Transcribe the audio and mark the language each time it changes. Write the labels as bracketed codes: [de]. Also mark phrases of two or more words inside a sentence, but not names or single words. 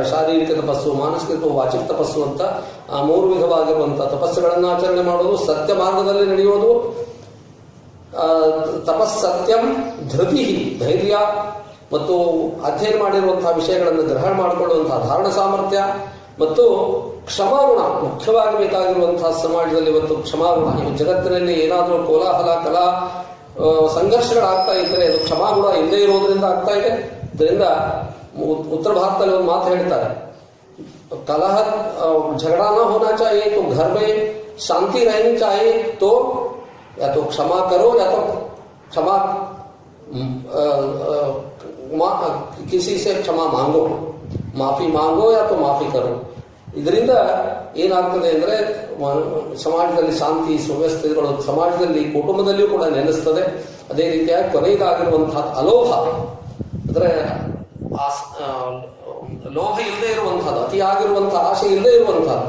[kn] ಶಾರೀರಿಕ ತಪಸ್ಸು, ಮಾನಸಿಕ ವಾಚಿಕ ತಪಸ್ಸು ಅಂತ 3 ವಿಧವಾಗಿರುವಂತಹ ತಪಸ್ಸುಗಳನ್ನು ಆಚರಣೆ ಮಾಡೋದು, ಸತ್ಯ ಮಾರ್ಗದಲ್ಲಿ ನಡೆಯೋದು, ತಪಸ್ಸತ್ಯಂ ಧೃತಿ ಧೈರ್ಯ ಮತ್ತು ಅಧ್ಯಯನ ಮಾಡಿರುವಂತಹ ವಿಷಯಗಳನ್ನು ಗ್ರಹಣ ಮಾಡಿಕೊಳ್ಳುವಂತಹ ಧಾರಣ ಸಾಮರ್ಥ್ಯ ಮತ್ತು ಕ್ಷಮಾಗುಣ. ಮುಖ್ಯವಾಗಿ ಬೇಕಾಗಿರುವಂತಹ ಸಮಾಜದಲ್ಲಿ ಇವತ್ತು ಕ್ಷಮಾಗುಣ. ಈ ಜಗತ್ತಿನಲ್ಲಿ ಏನಾದರೂ ಕೋಲಾಹಲ ಕಲಾ ಸಂಘರ್ಷಗಳಾಗ್ತಾ ಇದ್ದರೆ ಅದು ಕ್ಷಮಾಗುಣ ಇಲ್ಲದೆ ಇರೋದ್ರಿಂದ ಆಗ್ತಾ ಇದೆ. ಇದರಿಂದ ಉತ್ತರ ಭಾರತದಲ್ಲಿ ಒಂದು ಮಾತು ಹೇಳ್ತಾರೆ, [hi] कलह झगड़ा ना होना चाहिए तो घर में शांति रहनी चाहिए, तो या तो क्षमा करो या तो क्षमा किसी से क्षमा मांगो, माफी मांगो या तो माफी करो. [kn] ಇದರಿಂದ ಏನಾಗ್ತದೆ ಅಂದರೆ ಸಮಾಜದಲ್ಲಿ ಶಾಂತಿ ಸುವ್ಯವಸ್ಥೆಗಳು ಸಮಾಜದಲ್ಲಿ ಕುಟುಂಬದಲ್ಲಿಯೂ ಕೂಡ ನೆಲೆಸ್ತದೆ. ಅದೇ ರೀತಿಯಾಗಿ ಕೊನೆಯದಾಗಿರುವಂತಹ ಅಲೋಭ ಅಂದರೆ ಲೋಭ ಇಲ್ಲದೆ ಇರುವಂತಹದ್ದು, ಅತಿಯಾಗಿರುವಂತಹ ಆಸೆ ಇಲ್ಲದೆ ಇರುವಂತಹದ್ದು.